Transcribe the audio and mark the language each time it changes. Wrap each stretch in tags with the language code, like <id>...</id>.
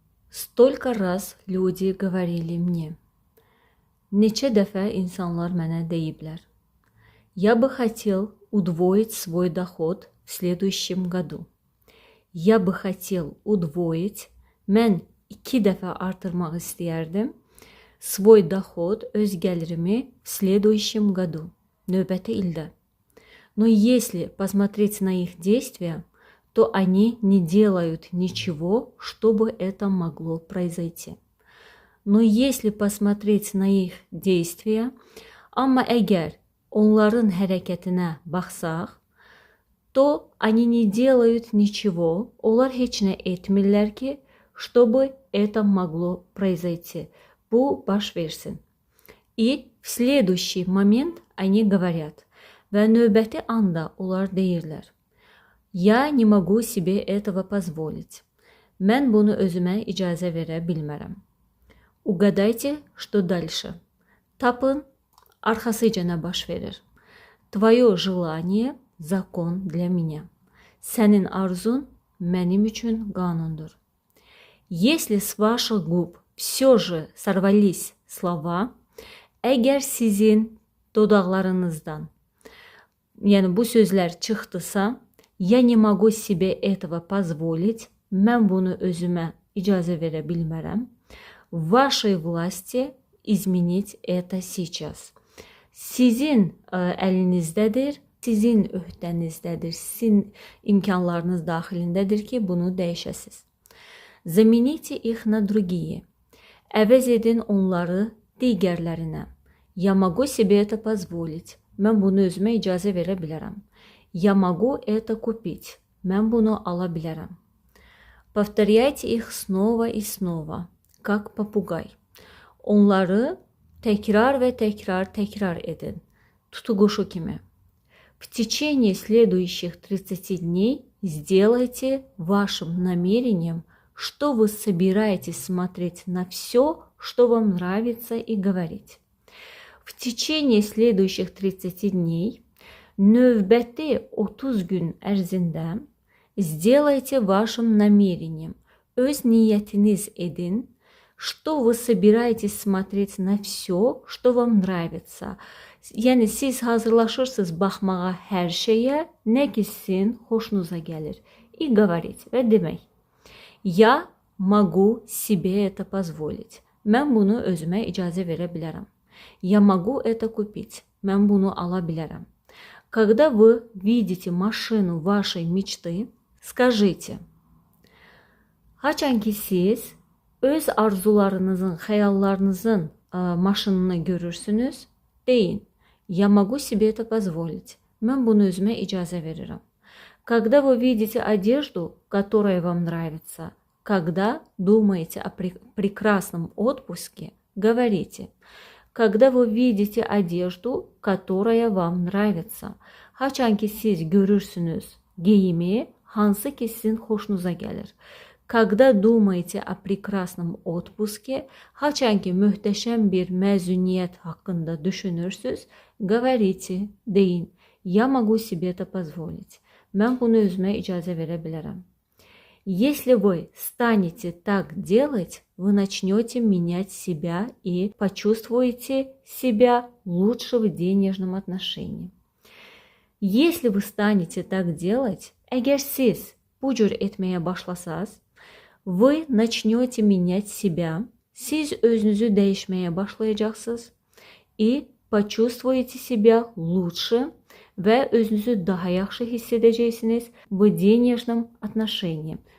<ru>Stолько раз люди говорили мне.</ru> <az>Neçə dəfə insanlar mənə deyiblər.</az> <ru>Я бы хотел удвоить свой доход в следующем году. Я бы хотел удвоить,</ru> <az>mən 2 dəfə artırmaq istəyərdim.</az> <ru>Свой доход,</ru> <az>öz gəlirimi</az> <ru>в следующем году,</ru> <az>növbəti ildə.</az> <ru>Но если посмотреть на их действия, то они не делают ничего, чтобы это могло произойти. Но если посмотреть на их действия,</ru> <az>amma əgər onların hərəkətinə baxsaq,</az> <ru>то они не делают ничего,</ru> <az>onlar heç nə etmirlər ki,</az> <ru>чтобы это могло произойти.</ru> <az>Bu baş versin.</az> <ru>И в следующий момент они говорят.</ru> <az>Və növbəti anda onlar deyirlər.</az> <ru>Я не могу себе этого позволить.</ru> <az>Mən bunu özümə icazə verə bilmərəm.</az> <ru>Угадайте, что дальше.</ru> <az>Tapın, arxasıca nə baş verir?</az> <ru>Твое желание – закон для меня.</ru> <az>Sənin arzun mənim üçün qanundur.</az> <ru>Если с ваших губ все же сорвались слова,</ru> <az>əgər sizin dodaqlarınızdan yəni bu sözlər çıxdısa,</az> <ru>я не могу себе этого позволить,</ru> <az>mən bunu özümə icazə verə bilmərəm.</az> <ru>В вашей власти изменить это сейчас.</ru> <az>Sizin əlinizdədir, sizin öhdənizdədir, sizin imkanlarınız daxilindədir ki, bunu dəyişəsiz.</az> <ru>Замените их на другие.</ru> <az>Əvəz edin onları digərlərinə.</az> <ru>Я могу себе это позволить.</ru> <az>Mən bunu özümə icazə verə bilərəm.</az> <ru>Я могу это купить.</ru> <az>Mən bunu ala bilərəm.</az> <ru>Повторяйте их снова и снова, как попугай.</ru> <az>Onları təkrar və təkrar edin. Tutuquşu kimi.</az> <ru>В течение следующих 30 дней сделайте вашим намерением, что вы собираетесь смотреть на все, что вам нравится, и говорить. В tечение следующих 30 дней,</ru> <az>növbəti 30 gün ərzində,</az> <ru>сделайте вашим намерением,</ru> <az>öz niyyətiniz edin,</az> <ru>что вы собираетесь смотреть на все, что вам нравится.</ru> <az>Yəni siz hazırlaşırsınız baxmağa hər şeyə, nə ki sizin xoşunuza gəlir.</az> <ru>И говорить</ru> <az>və demək.</az> <ru>Я могу себе это позволить.</ru> <az>Mən bunu özümə icazə verə bilərəm.</az> <ru>Я могу это купить.</ru> <az>Mən bunu ala bilərəm.</az> <ru>Когда вы видите машину вашей mечты, скажите.</ru> <az>Haçan ki siz öz arzularınızın, xəyallarınızın maşınını görürsünüz, deyin.</az> <ru>Я могу себе это позволить.</ru> <az>Mən bunu özümə icazə verirəm.</az> <ru>Когда вы видите одежду, которая вам нравится, когда думаете о прекрасном отпуске, говорите. Когда вы видите одежду, которая вам nравится.</ru> <az>Haçan ki siz görürsünüz geyimi, hansı ki sizin xoşunuza gəlir.</az> <ru>Когда думаете о прекрасном отпуске,</ru> <az>haçan ki möhtəşəm bir məzuniyyət haqqında düşünürsünüz,</az> <ru>говорите,</ru> <az>deyin.</az> <ru>Я могу себе это позволить.</ru> <az>Mən bunu özümə icazə verə bilərəm.</az> <ru>Если вы станете так делать, вы начнете менять себя и почувствуете себя лучше в денежном отношении. Если вы станете так делать,</ru> <az>əgər siz bu cür etməyə başlasaz,</az> <ru>вы начнете менять себя,</ru> <az>siz özünüzü dəyişməyə başlayacaqsınız</az> <ru>и почувствуете себя лучше</ru> <az>və özünüzü daha yaxşı hiss edəcəksiniz</az> <ru>в денежном отношении.</ru>